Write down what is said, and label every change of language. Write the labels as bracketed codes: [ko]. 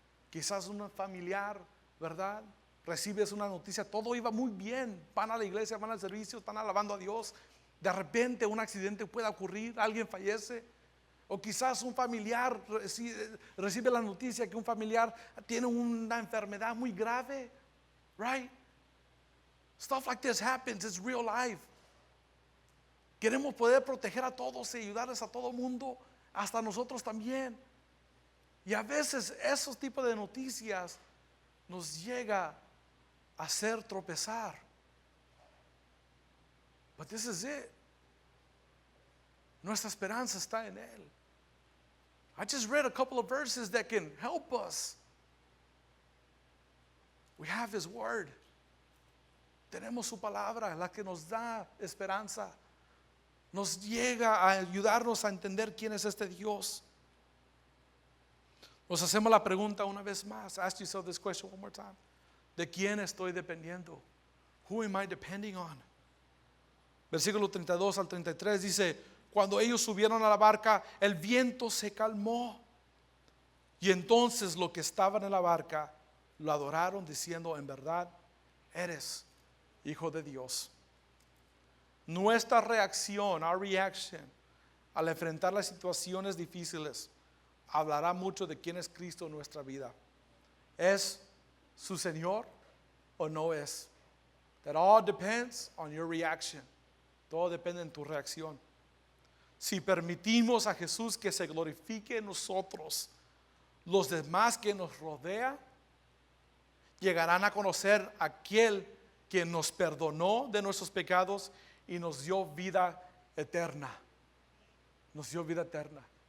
[es] Quizás un familiar, ¿verdad? Recibes una noticia, todo iba muy bien, van a la iglesia, van al servicio, están alabando a Dios. De repente un accidente puede ocurrir, alguien fallece. O quizás un familiar recibe la noticia que un familiar tiene una enfermedad muy grave. [en] Right? Stuff like this happens, it's real life. [es] Queremos poder proteger a todos y ayudarles a todo mundo, hasta nosotros también. Y a veces esos tipos de noticias nos llega a hacer tropezar. [en] But this is it. [es] Nuestra esperanza está en Él. [en] I just read a couple of verses that can help us. We have His Word. [es] Tenemos su palabra, la que nos da esperanza. Nos llega a ayudarnos a entender quién es este Dios. Nos hacemos la pregunta una vez más. [en] Ask yourself this question one more time. [es] ¿De quién estoy dependiendo? [en] Who am I depending on? [es] Versículo 32 al 33 dice: cuando ellos subieron a la barca, el viento se calmó. Y entonces los que estaban en la barca lo adoraron diciendo: en verdad eres Hijo de Dios. Nuestra reacción, [en] our reaction, [es] al enfrentar las situaciones difíciles, hablará mucho de quién es Cristo en nuestra vida. ¿Es su Señor o no es? [en] That all depends on your reaction. [es] Todo depende en tu reacción. Si permitimos a Jesús que se glorifique en nosotros, los demás que nos rodean llegarán a conocer a aquel que nos perdonó de nuestros pecados y nos dio vida eterna. Nos dio vida eterna.